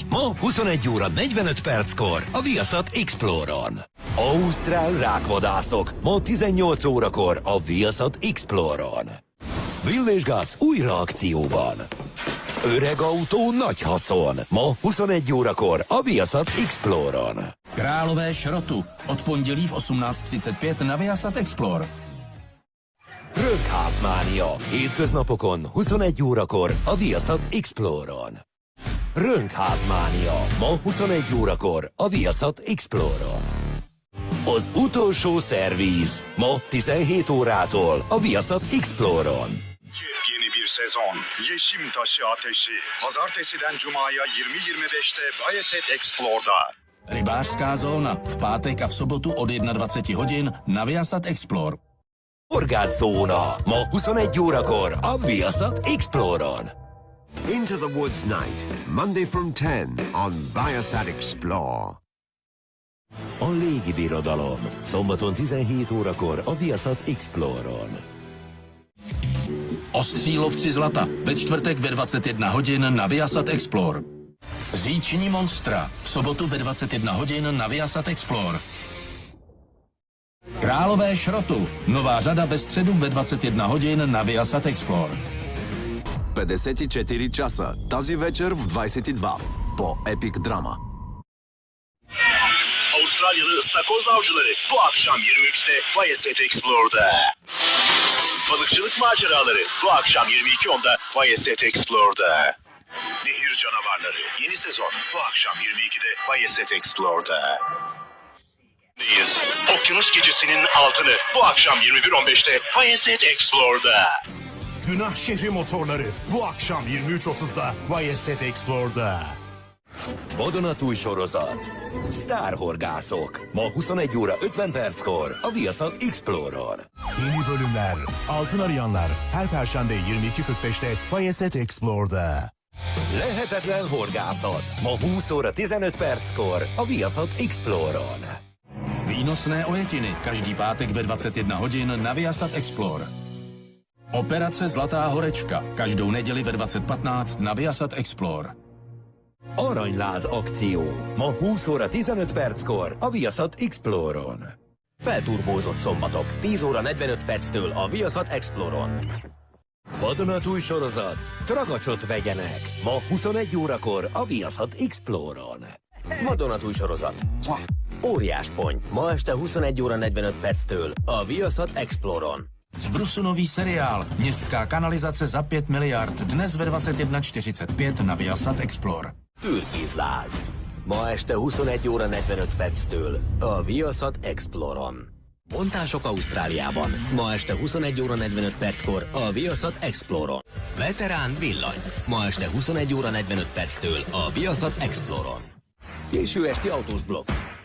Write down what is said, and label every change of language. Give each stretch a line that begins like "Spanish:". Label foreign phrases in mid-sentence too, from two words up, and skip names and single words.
Hungarian: Ma 21 óra 45 perckor a Viasat Exploron. Ausztrál rákvadászok. Ma 18 órakor a Viasat Exploron. Will és Gus újra akcióban. Öregautó nagy haszon. Ma 21 órakor a Viasat Exploron.
Czech: Králové šrotu. Od pondělí v 18:35 na Viasat Explore.
Hungarian: Rönkházmánia. Hétköznapokon 21 órakor a Viasat Exploron. Rönkházmánia. Ma 21 órakor a Viasat Exploron. Az utolsó szerviz. Ma 17 órától a Viasat Exploron.
Turkish: Yeni bir sezon. Yeşim Taşı Ateşi. Pazartesiden Cuma'ya 20:25'te Viasat Explore'da.
Czech: Rybářská zóna. V pátek a v sobotu od 21 hodin na Viasat Explore.
Hungarian: Horgászóna. Ma 21 órakor a Viasat Exploron.
English: Into the Woods Night, Monday from 10 on Viasat Explore.
Hungarian: A légibirodalom. Szombaton 17 órakor a Viasat Exploron.
Czech: Ostřílovci zlata. Ve čtvrtek ve 21 hodin na Viasat Explore. Říční monstra. V sobotu ve 21 hodin na Viasat Explore. Králové šrotu. Nová řada ve středu ve 21 hodin na Viasat Explore.
Bulgarian: 54 часа. Тази вечер в 22 по Epic Drama.
Turkish: Avustralyalı ıstakoz avcıları bu akşam 23'te Viasat Explore'da. Balıkçılık maceraları bu akşam 22:10'da Viasat Explore'da. Nehir canavarları yeni sezon bu akşam 22'de Viasat Explore'da. Okyanus gecesinin altını bu akşam 21:15'te Viasat Explore'da. Günah şehri motorları bu akşam 23:30'da Viasat Explore'da.
Hungarian: Vadonatúj sorozat. Sztárhorgászok. Ma 21 óra 50 perckor a Viasat Exploron.
Turkish: Yeni bölümler, altın arayanlar her perşembe 22:45'te Viasat Explore'da.
Hungarian: Lehetetlen horgászat. Ma 20 óra 15 perckor a Viasat Exploron.
Czech: Výnosné ojetiny. Každý pátek ve 21 hodin na Viasat Explore. Operace Zlatá horečka. Každou neděli ve 20:15 na Viasat Explore.
Hungarian: Aranyláz akció. Ma 20 óra 15 perckor a Viasat Exploron. Felturbózott szombatok 10 óra 45 perctől a Viasat Exploron. Vadonatúj sorozat. Tragacsot vegyenek. Ma 21 órakor a Viasat Exploron. Vadonatúj sorozat. Óriás ponty. Ma este 21 óra 45 perctől a Viasat Exploron.
Czech: Z nový seriál. Městská kanalizace za 5 miliard. Dnes ve 21:45 na Viasat Explore.
Hungarian: Türkizláz. Ma este 21 óra 45 perctől a Viasat Exploron. Bontások Ausztráliában. Ma este 21 óra 45 perckor a Viasat Exploron. Veterán villany. Ma este 21 óra 45 perctől a Viasat Exploron. Késő esti autós blokk.